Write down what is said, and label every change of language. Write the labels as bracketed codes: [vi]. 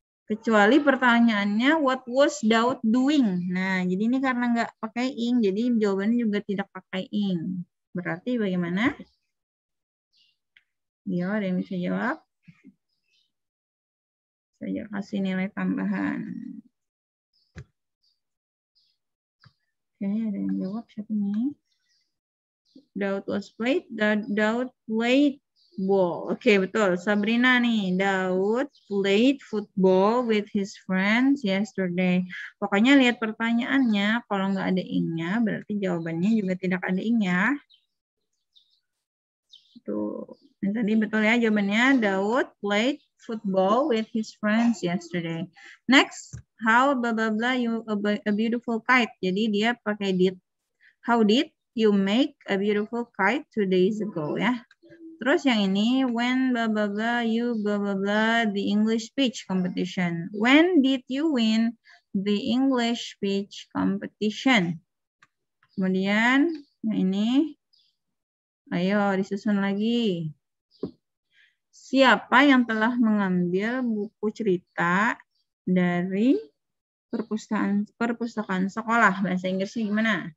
[id] Kecuali pertanyaannya, [en] what was Daud doing? [id] Nah, jadi ini karena nggak pakai ing, jadi jawabannya juga tidak pakai ing. Berarti bagaimana? Ya, ada yang bisa jawab? Saya kasih nilai tambahan. Oke, ada yang jawab siapa nih? [en] Daud was played. Daud played ball. [id] Oke, betul. Sabrina nih. [en] Daud played football with his friends yesterday. [id] Pokoknya lihat pertanyaannya. Kalau nggak ada ing-nya, berarti jawabannya juga tidak ada ing-nya. Tuh. Yang tadi betul ya jawabannya. [en] Daud played football with his friends yesterday. Next, how blah blah blah you a beautiful kite. Jadi dia pakai did. How did you make a beautiful kite 2 days ago ya. Terus yang ini when blah blah blah you blah blah blah the English speech competition. When did you win the English speech competition? [id] Kemudian yang ini ayo disusun lagi. Siapa yang telah mengambil buku cerita dari perpustakaan sekolah? Bahasa Inggrisnya gimana?